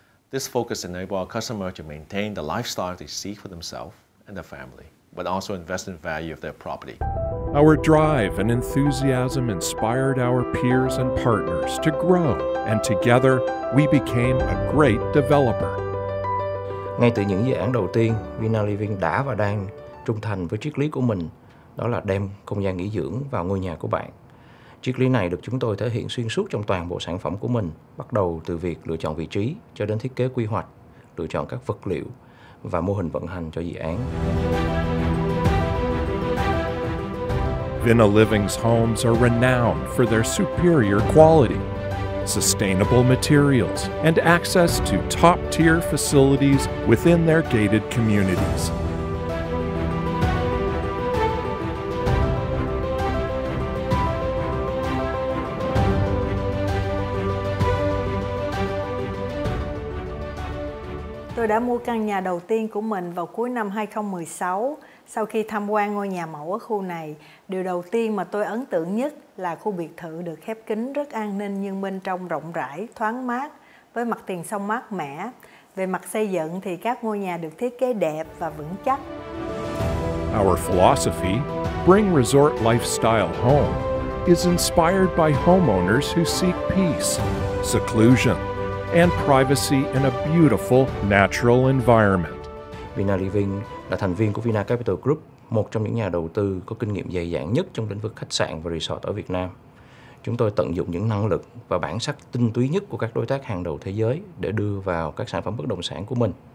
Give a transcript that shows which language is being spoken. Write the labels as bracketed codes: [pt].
[en] This focus enables our customers to maintain the lifestyle they seek for themselves and their family, but also invest in the value of their property. Our drive and enthusiasm inspired our peers and partners to grow, and together we became a great developer. [vi] Ngay từ những dự án đầu tiên, VinaLiving đã và đang trung thành với triết lý của mình, đó là đem không gian nghỉ dưỡng vào ngôi nhà của bạn. Triết lý này được chúng tôi thể hiện xuyên suốt trong toàn bộ sản phẩm của mình, bắt đầu từ việc lựa chọn vị trí cho đến thiết kế quy hoạch, lựa chọn các vật liệu và mô hình vận hành cho dự án. [en] VinaLiving's homes are renowned for their superior quality, sustainable materials, and access to top-tier facilities within their gated communities. [vi] Tôi đã mua căn nhà đầu tiên của mình vào cuối năm 2016. Sau khi tham quan ngôi nhà mẫu ở khu này, điều đầu tiên mà tôi ấn tượng nhất là khu biệt thự được khép kín rất an ninh nhưng bên trong rộng rãi, thoáng mát, với mặt tiền sông mát mẻ. Về mặt xây dựng thì các ngôi nhà được thiết kế đẹp và vững chắc. [en] Our philosophy, Bring Resort Lifestyle Home, is inspired by homeowners who seek peace, seclusion, and privacy in a beautiful natural environment. [vi] VinaLiving là thành viên của VinaCapital Group, một trong những nhà đầu tư có kinh nghiệm dày dặn nhất trong lĩnh vực khách sạn và resort ở Việt Nam. Chúng tôi tận dụng những năng lực và bản sắc tinh túy nhất của các đối tác hàng đầu thế giới để đưa vào các sản phẩm bất động sản của mình.